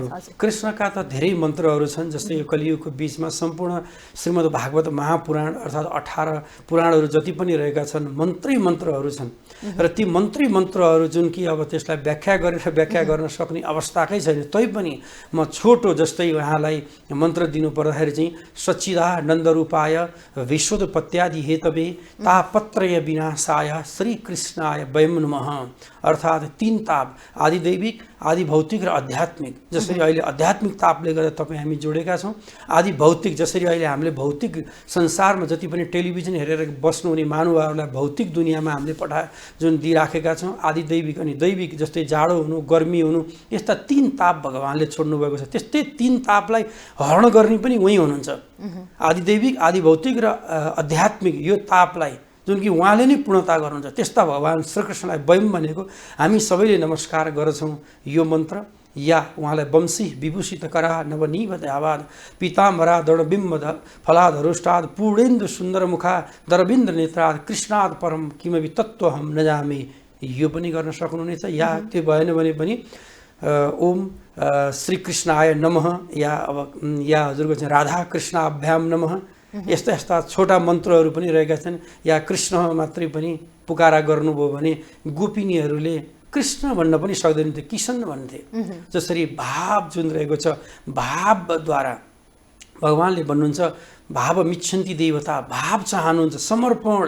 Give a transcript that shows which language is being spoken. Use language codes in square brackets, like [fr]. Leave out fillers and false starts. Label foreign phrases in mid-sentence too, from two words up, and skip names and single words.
[ne] कृष्णका त धेरै मन्त्रहरू छन्। जस्तै यो कलियुगको बिचमा सम्पूर्ण श्रीमद् भागवत महापुराण अर्थात् 18 पुराणहरू जति पनि रहेका छन् मन्त्रै मन्त्रहरू छन् र ती मन्त्रै मन्त्रहरू जुन कि अब त्यसलाई व्याख्या गर्न सक्ने अवस्थाकै छैन। तैपनि म छोटो जस्तै उहाँलाई मन्त्र दिनु पर्दाखेरि चाहिँ [sa] सच्चिदानन्दरूपाय विश्वोत्पत्त्यादि हेतवे तापत्रय विनाशाय श्रीकृष्णाय वयं नमः। [ne] अर्थात् 3 ताप, आदिदैविक, आदि भौतिक र आध्यात्मिक। जसरी अहिले आध्यात्मिक तापले गर्दा तपाईँ हामी जोडेका छौँ, आदि भौतिक जसरी अहिले हामीले भौतिक संसारमा जति पनि टेलिभिजन हेरेर बस्नुहुने महानुभावहरूलाई भौतिक दुनियाँमा हामीले जुन दिइराखेका छौँ, आदि दैविक अनि दैविक जस्तै जाडो हुनु, गर्मी हुनु, यस्ता 3 ताप भगवानले छोड्नु भएको छ। त्यस्तै 3 तापलाई हरण गर्ने पनि उही हुनुहुन्छ। आदि दैविक, आदि भौतिक र आध्यात्मिक यो तापलाई जुन कि उहाँले नै पूर्णता गर्नुहुन्छ, त्यस्ता भगवान् श्रीकृष्णलाई वयम भनेको हामी सबैले नमस्कार गर्छौँ। यो मन्त्र या उहाँलाई [sa] वंशी विभूषित करा नवनीभ दयावाद पीताम्बरा दृढबिम्ब फलाधरुष्टाद पूर्णेन्दु सुन्दर मुखा दरबिन्द्र नेत्राद कृष्णाद परम किमपि तत्त्वहम न जामे, [ne] यो पनि गर्न सक्नुहुनेछ। या त्यो भएन भने पनि [sa] ओम श्रीकृष्णाय नमः [ne] या हजुरको चाहिँ [sa] राधा कृष्णाभ्याम नमः, [ne] यस्ता यस्ता छोटा मन्त्रहरू पनि रहेका छन्। या कृष्ण मात्रै पनि पुकारा गर्नुभयो भने गोपिनीहरूले कृष्ण भन्न पनि सक्दैनथे, किशन भन्थे। जसरी भाव जुन रहेको छ, भावद्वारा भगवानले भन्नुहुन्छ [sa] भाव मिच्छन्ति देवता, [ne] भाव चाहनुहुन्छ, समर्पण।